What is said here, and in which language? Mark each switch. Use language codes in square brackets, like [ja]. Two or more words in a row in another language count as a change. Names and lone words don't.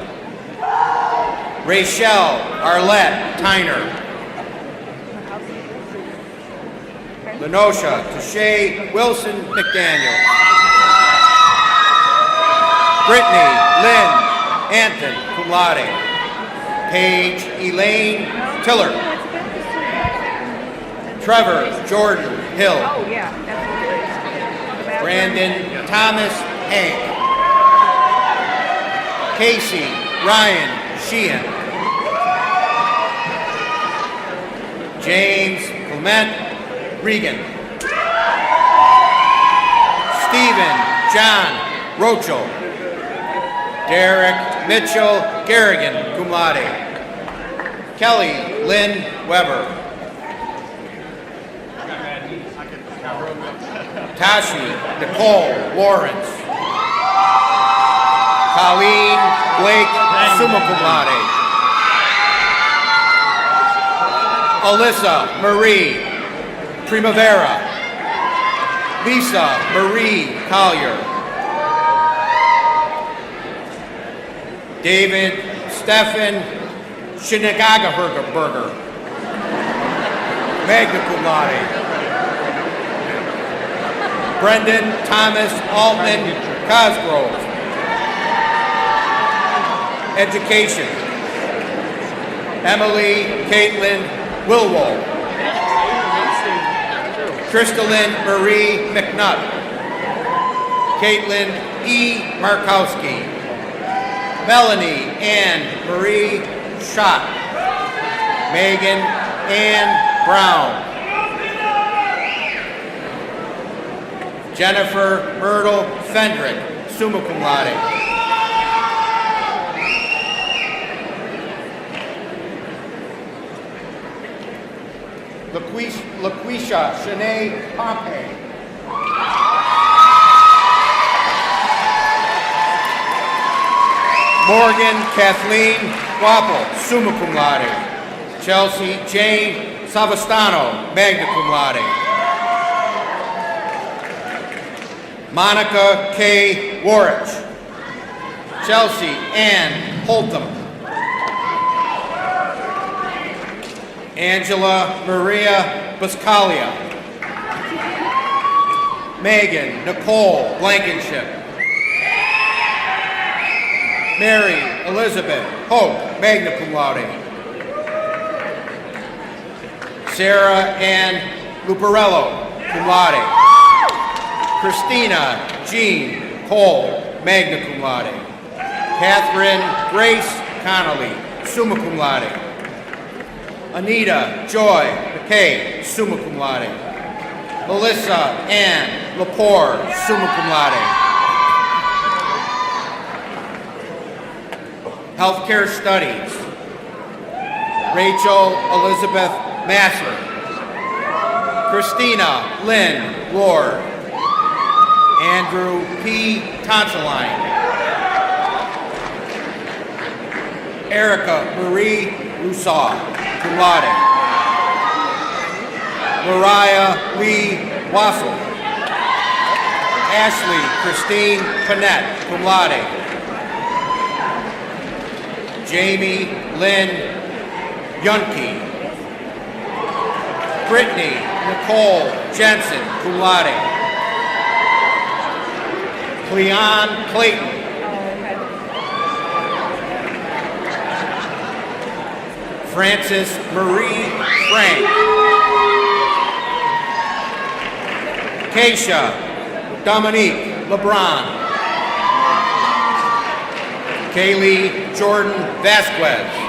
[en] Rachelle Arlette Tyner. Lenosha Touche Wilson McDaniel. Brittany Lynn Anton, [la] cum laude. [en] Paige Elaine Tiller. Trevor Jordan Hill. Oh, yeah. That's what it is. Brandon Thomas Hank. Casey Ryan Sheehan. James Clement Regan. Stephen John Rochel. Derek Mitchell Garrigan, [la] cum laude. [en] Kelly Lynn Weber. Tashi Nicole Lawrence. Colleen Blake, [la] summa cum laude. [en] Alyssa Marie Primavera. Lisa Marie Collier. David Stephan Schinegagaberger, [la] magna cum laude. [en] Brendan Thomas Altman Cosgrove. Education. Emily Caitlin Wilwold. Crystalyn Marie McNutt. Caitlin E. Markowski. Melanie Ann Marie Schott. Megan Ann Brown. Jennifer Myrtle Fendrick, [la] summa cum laude. [en] LaQuisha Shanae Pompey. Morgan Kathleen Wappel, [la] summa cum laude. [en] Chelsea Jane Savastano, [la] magna cum laude. [en] Monica K. Warich. Chelsea Ann Holtham. Angela Maria Buscalia. Megan Nicole Blankenship. Mary Elizabeth Hope, [la] magna cum laude. [en] Sarah Ann Luparello, [la] cum laude. [en] Christina Jean Cole, [la] magna cum laude. [en] Catherine Grace Connolly, [la] summa cum laude. [en] Anita Joy McKay, [la] summa cum laude. [en] Melissa Ann Lepore, [la] summa cum laude. [en] Healthcare Studies, Rachel Elizabeth Masser, Christina Lynn Lord, Andrew P. Tonsilline, Erica Marie Rousseau, [la] cum laude, [en] Mariah Lee Wassel, Ashley Christine Panette, [la] cum laude, [en] Jamie Lynn Yunke, Brittany Nicole Jensen, [la] cum laude, [en] Cleon Clayton, Frances Marie Frank, Keisha Dominique LeBron, Kaylee Jordan Vasquez,